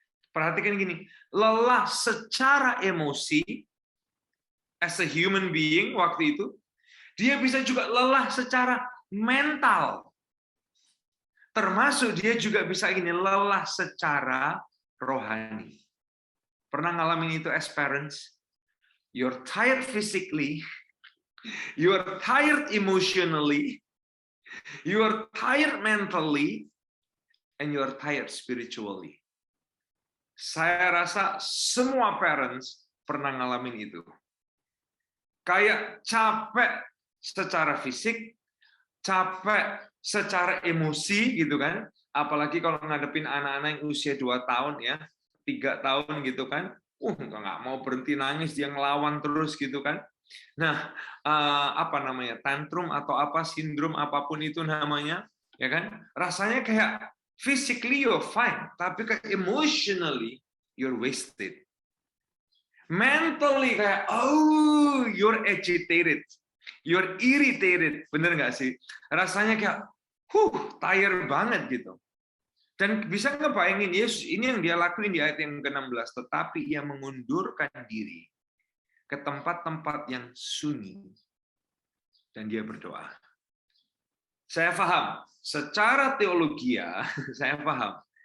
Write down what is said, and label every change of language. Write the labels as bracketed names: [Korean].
[Indonesian] Perhatikan gini, lelah secara emosi, as a human being waktu itu, dia bisa juga lelah secara mental. Termasuk dia juga bisa gini, lelah secara rohani. Pernah ngalamin itu as parents? [English] You're tired physically, you are tired emotionally, you are tired mentally, and you are tired spiritually. [Indonesian] Saya rasa semua parents pernah ngalamin itu. Kayak capek secara fisik, capek secara emosi gitu kan. Apalagi kalau ngadepin anak-anak yang usia 2 tahun ya, 3 tahun gitu kan. Nggak mau berhenti nangis, dia ngelawan terus gitu kan. Nah, apa namanya, tantrum atau apa, sindrom apapun itu namanya, ya kan? [English] Rasanya kayak physically you're fine, tapi kayak emotionally you're wasted. Mentally kayak, you're agitated, you're irritated, bener nggak sih? [Indonesian] Rasanya kayak, tired banget gitu. Dan bisa ngebayangin Yesus, ini yang dia lakuin di ayat yang ke-16, tetapi ia mengundurkan diri ke tempat-tempat yang sunyi dan dia berdoa. Saya paham, secara teologi saya paham.